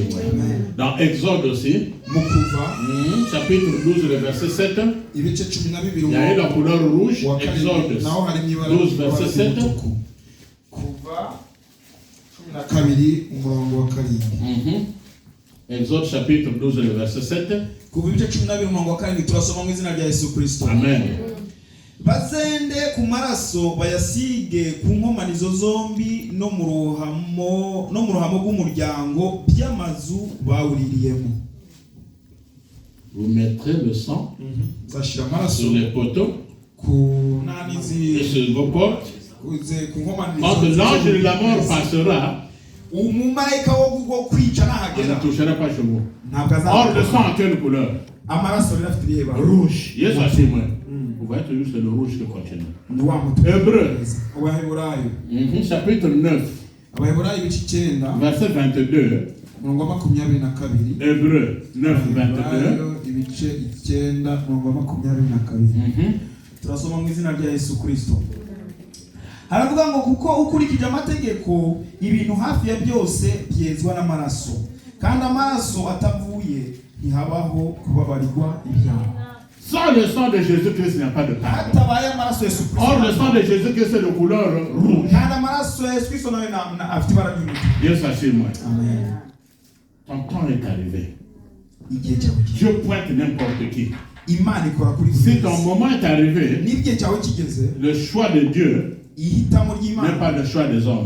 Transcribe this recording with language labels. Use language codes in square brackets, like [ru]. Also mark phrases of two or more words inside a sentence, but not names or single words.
[fr] Dans Exode aussi, chapitre 12, le verset 7, il y a eu la couleur rouge. Exode 12, verset 7. Exode chapitre 12, le verset 7. Amen. [rw] Bazende ku maraso bayasige ku nkomanizo zombi no mu ruhamo rw'umuryango by'amazu bawuririyemo. [fr] Vous mettrez le sang sur les poteaux et sur vos portes. Quand l'ange de la mort passera, on ne touchera pas chez vous. Or, le sang a quelle couleur? Rouge. Yes, c'est moi. Vous voyez toujours c'est le rouge qui continue. Hébreu. Chapitre 9. Verset 22. Hébreu 9, 22. [rw] Turasoma mu izina rya Yesu Kristo. Haravuga ngo kuko ukurikije amategeko ibintu hafi ya byose byezwa n'amaraso, kandi amaraso atavuye ntihabaho kubabarirwa ibyaha. [fr] Sans le sang de Jésus-Christ, il n'y a pas de pardon. Or, le sang de Jésus-Christ est de couleur rouge. Dieu s'assure moi. Amen. Ton temps est arrivé. Dieu pointe n'importe qui. Si ton moment est arrivé, le choix de Dieu n'est pas le choix des hommes.